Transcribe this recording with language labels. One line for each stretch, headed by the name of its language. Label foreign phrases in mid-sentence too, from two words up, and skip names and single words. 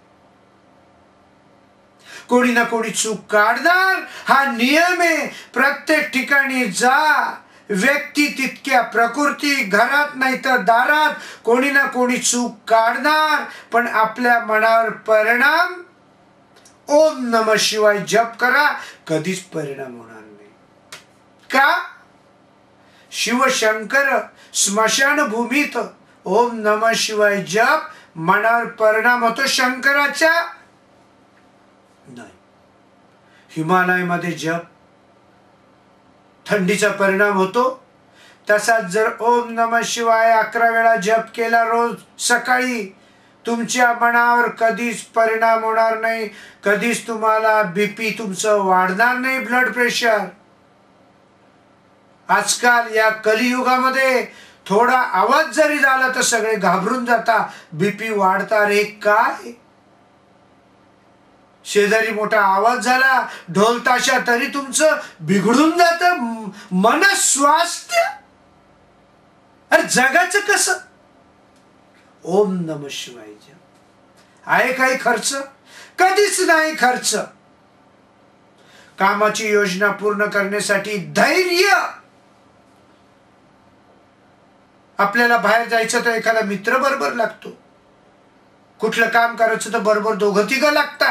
Marathi: कोणी ना कोणी चूक काढणार, हा नियम आहे. प्रत्येक ठिकाणी जा, व्यक्ती तितक्या प्रकृती. घरात नाही तर दारात कोणी ना कोणी चूक काढणार. पण आपल्या मनावर परिणाम.
Sanskrit: ओम नमः शिवाय
Marathi: जप करा, कधीच परिणाम होणार नाही. का? शिवशंकर स्मशानभूमीत
Sanskrit: ओम नमः शिवाय
Marathi: जप, मनावर परिणाम होतो शंकराच्या. नाही. हिमालयामध्ये जप, थंडीचा परिणाम होतो. तसाच जर
Sanskrit: ओम नमः शिवाय
Marathi: 11 वेळा जप केला रोज सकाळी, तुमच्या मनावर कधीच परिणाम होणार नाही. कधीच तुम्हाला बीपी तुमचं वाढणार नाही,
English: blood pressure.
Marathi: आजकाल या कलियुगामध्ये थोडा आवाज जरी झाला तर सगळे घाबरून जाता, बीपी वाढता. रे काय? शेजारी मोठा आवाज झाला, ढोल ताशा, तरी तुमचं बिघडून जातं मनस्वास्थ्य. अरे जगाचं कसं?
Sanskrit: ओम नमः शिवाय
Marathi: आहे काही खर्च? कधीच नाही खर्च. कामाची योजना पूर्ण करण्यासाठी धैर्य. आपल्याला बाहेर जायचं तर एखादा मित्र बरोबर लागतो. कुठलं काम करायचं तर बरोबर 2-3 लागता.